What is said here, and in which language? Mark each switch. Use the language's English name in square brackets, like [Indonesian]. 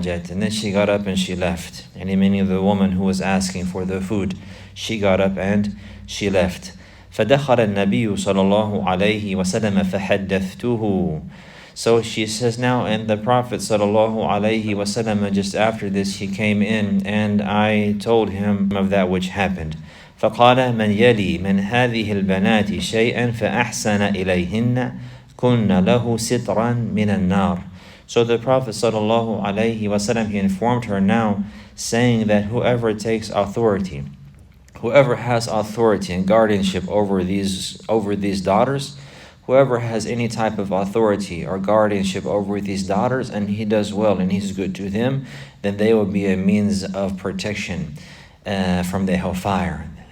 [English] And then she got up and she left. And meaning the woman who was asking for the food, she got up and she left. [Arabic] فَدَخَلَ النَّبِيُّ صَلَى اللَّهُ عَلَيْهِ وَسَلَمَ فَحَدَّثْتُهُ. [English] So she says now, and the Prophet sallallahu alaihi wasallam, just after this, he came in, and I told him of that which happened. [Arabic] فقال من يلي من هذه البنات شيئا فأحسن إليهن كن له سترا من النار. [English] So the Prophet sallallahu alaihi wasallam, he informed her now, saying that whoever takes authority, whoever has authority and guardianship over these daughters, whoever has any type of authority or guardianship over these daughters, and he does well and he's good to them, then they will be a means of protection from the hellfire.